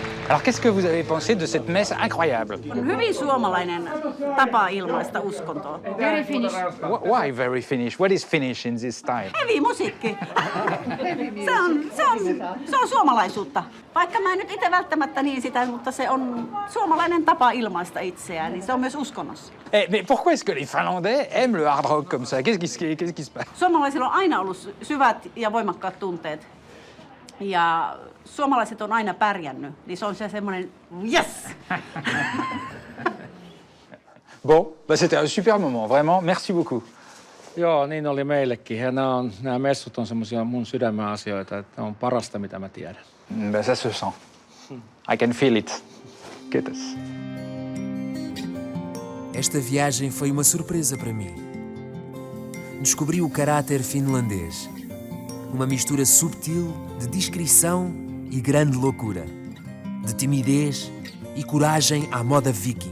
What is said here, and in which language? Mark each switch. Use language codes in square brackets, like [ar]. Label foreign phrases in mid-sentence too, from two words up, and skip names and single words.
[fr] Alors qu'est-ce que vous avez pensé de cette messe incroyable? [fi] On hyvin suomalainen tapa ilmaista uskontoa. [en] Very Finnish. Why very Finnish? What is Finnish in this style? [fi] Heavy musiikki. Se on suomalaisuutta. Vaikka mä en nyt itse välttämättä niin sitä, mutta se on suomalainen tapa ilmaista itseään, niin se on myös uskonnossa. [fr] Mais pourquoi est-ce que les Finlandais aiment le hard rock comme ça? Qu'est-ce qui se passe? [fi] Suomalaisilla on aina ollut syvät ja voimakkaat tunteet. Ja suomalaiset on aina pärjännyt, niin se on se semmoinen yes! [fr] Bon, bah c'était un super moment, vraiment, merci beaucoup. [fi] Joo, niin oli meillekin. Ja nämä messut on semmoisia mun sydämen asioita, että ne on parasta, mitä mä tiedän. [fr] Bah ça se sent. [en] I can feel it. [fi] Kiitos. [pt] Esta viagem foi uma surpresa para mim. Descobri o caráter finlandês. Uma mistura subtil de discrição e grande loucura. De timidez e coragem à moda viking.